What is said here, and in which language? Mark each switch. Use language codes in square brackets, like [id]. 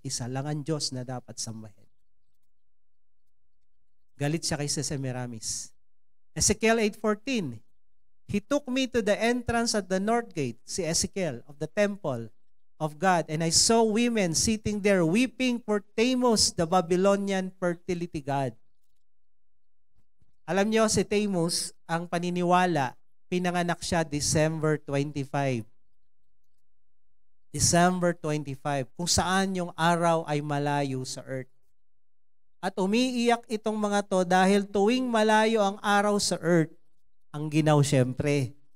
[tl] Isa lang ang Diyos na dapat sambahin. Galit siya kay Semiramis. Ezekiel 8:14. [en] He took me to the entrance at the north gate, [tl] si Ezekiel, [en] of the temple of God, and I saw women sitting there weeping for Tammuz, the Babylonian fertility god. [tl] Alam niyo, si Tammuz, ang paniniwala, pinanganak siya December 25. December 25, kung saan yung araw ay malayo sa earth. At umiiyak itong mga to dahil tuwing malayo ang araw sa earth, ang ginaw syempre.